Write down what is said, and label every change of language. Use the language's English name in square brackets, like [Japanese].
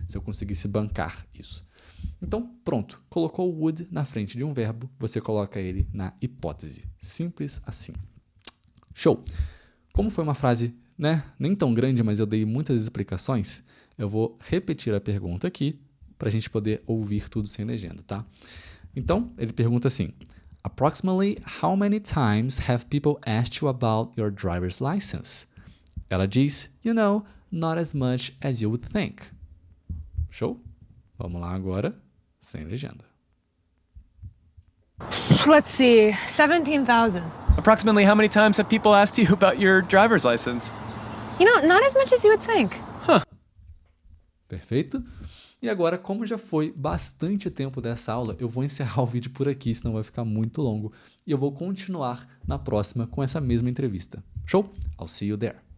[Portuguese] Se eu conseguisse bancar isso. Então, pronto. Colocou o would na frente de um verbo, você coloca ele na hipótese. Simples assim. Show! Como foi uma frase, né, nem tão grande, mas eu dei muitas explicações, eu vou repetir a pergunta aqui para a gente poder ouvir tudo sem legenda, tá? Então, ele pergunta assim... [English] Approximately how many times have people asked you about your driver's license? [Portuguese] Ela diz, [English] you know, not as much as you would think. [Portuguese] Show? Vamos lá agora, sem legenda. [English] Let's see, 17,000. Approximately how many times have people asked you about your driver's license? You know, not as much as you would think. [Portuguese] Perfeito? E agora, como já foi bastante tempo dessa aula, eu vou encerrar o vídeo por aqui, senão vai ficar muito longo. E eu vou continuar na próxima com essa mesma entrevista. Show? [English] I'll see you there.